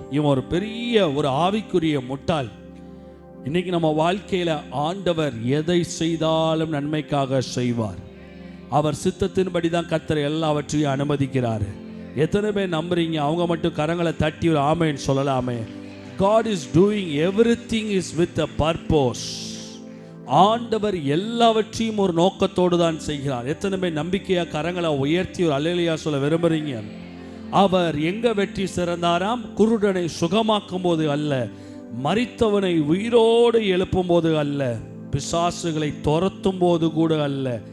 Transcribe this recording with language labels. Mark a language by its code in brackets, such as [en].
[ta] இவன் ஒரு பெரிய ஒரு ஆவிக்குரிய முட்டாள். இன்னைக்கு நம்ம வாழ்க்கையில ஆண்டவர் எதை செய்தாலும் நன்மைக்காக செய்வார். அவர் சித்தத்தின்படி தான் கர்த்தர் எல்லாவற்றையும் அனுமதிக்கிறாரு. எத்தனை பேர் நம்புறீங்க? அவங்க மட்டும் கரங்களை தட்டி ஒரு ஆமென் சொல்லலாமே. [en] God is doing everything is with a purpose. [ta] ஆண்டவர் எல்லாவற்றையும் ஒரு நோக்கத்தோடு தான் செய்கிறார். எத்தனை பேர் நம்பிக்கையா கரங்களை உயர்த்தி ஒரு அல்லேலூயா சொல்ல விரும்புறீங்க? அவர் எங்க வெற்றி சிறந்தாராம்? குருடனை சுகமாக்கும் போது அல்ல, மரித்தவனை உயிரோடு எழுப்பும் போது அல்ல, பிசாசுகளை துரத்தும் போது கூட அல்ல.